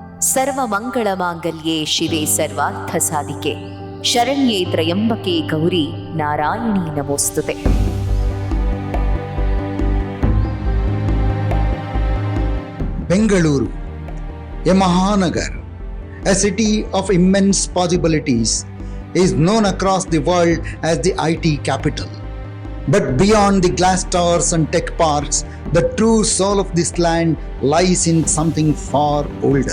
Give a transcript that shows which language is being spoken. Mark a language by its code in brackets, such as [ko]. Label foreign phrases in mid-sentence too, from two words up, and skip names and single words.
[sa] ಸರ್ವಮಂಗಳಮಾಂಗಲ್ಯೆ ಶಿವೆ ಸರ್ವಾರ್ಥ ಸಾಧಿಕೆ ಶರಣ್ಯೇ ತ್ರಯಂಬಕೆ ಗೌರಿ ನಾರಾಯಣಿ ನಮೋಸ್ತುತೆ. [en] Bengaluru, a Mahanagar, a city of immense possibilities, is known across the world as the IT capital. But beyond the glass towers and tech parks, the true soul of this land lies in something far older.